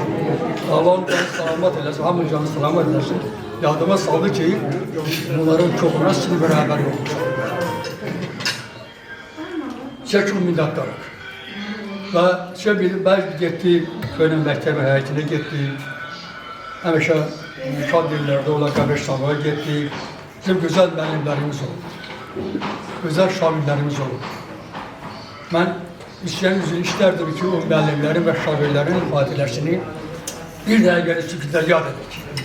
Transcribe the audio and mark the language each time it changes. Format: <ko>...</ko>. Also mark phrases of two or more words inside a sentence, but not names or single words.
<tr>Allah'ın selamet eylesin, hamdü canı selamet eylesin. Yadıma saldı ki bunların çokuna sınıf beraber olmuşsan. Size çok minnettarım. Ve ben gittim, köyün mektebe heyetine gittim.</tr> <az>Həmişə şad yerlərdə olan qəbirstanlığa getdik. Bizim gözəl müəllimlərimiz oldu. Gözəl şagirlərimiz oldu. Mən istərdim ki, o müəllimlərin və şagirlərin xatirəsini bir dəqiqəli sükutda yad edək.</az>